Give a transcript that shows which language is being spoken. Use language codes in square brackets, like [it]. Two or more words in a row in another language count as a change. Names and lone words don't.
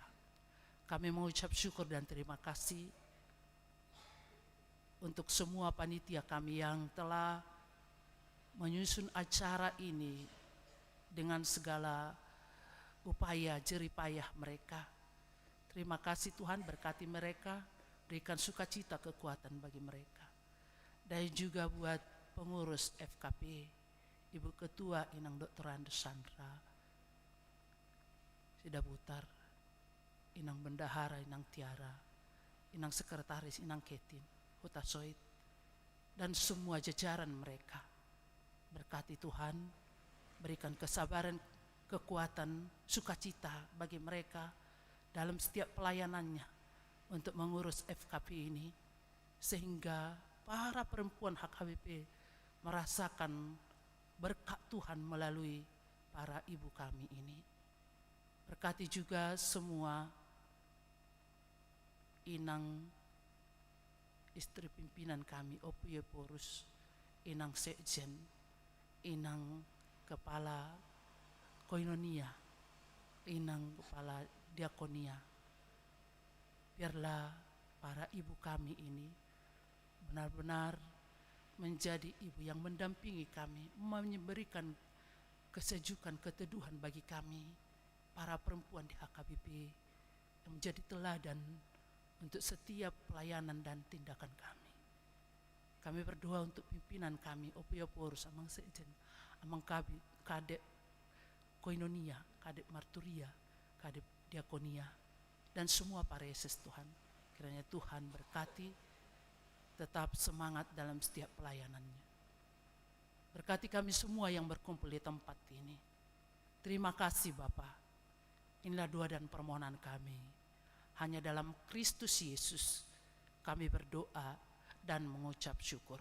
[id] Kami mengucap syukur dan terima kasih untuk semua panitia kami yang telah menyusun acara ini dengan segala upaya jeripayah mereka. Terima kasih Tuhan, berkati mereka, berikan sukacita kekuatan bagi mereka. Dan juga buat pengurus FKP, Ibu Ketua Inang Dr. Andesandra, Sida Butar, Inang Bendahara, Inang Tiara, Inang Sekretaris, Inang Ketin, Huta Soit, dan semua jajaran mereka. Berkati Tuhan, berikan kesabaran, kekuatan, sukacita bagi mereka dalam setiap pelayanannya untuk mengurus FKP ini, sehingga para perempuan HKBP merasakan berkat Tuhan melalui para ibu kami ini. Berkati juga semua inang istri pimpinan kami, Opie Porus, inang sekjen, inang kepala koinonia, inang kepala diakonia. Biarlah para ibu kami ini benar-benar menjadi ibu yang mendampingi kami, memberikan kesejukan, keteduhan bagi kami, para perempuan di HKBP, yang menjadi teladan untuk setiap pelayanan dan tindakan kami. Kami berdoa untuk pimpinan kami, Opio Porus, Amang Sekjen, Amang Kadep Koinonia, Kadep Marturia, Kadep Diakonia, dan semua pareses Tuhan. Kiranya Tuhan berkati, tetap semangat dalam setiap pelayanannya. Berkati kami semua yang berkumpul di tempat ini. Terima kasih Bapa. Inilah doa dan permohonan kami. Hanya dalam Kristus Yesus kami berdoa dan mengucap syukur.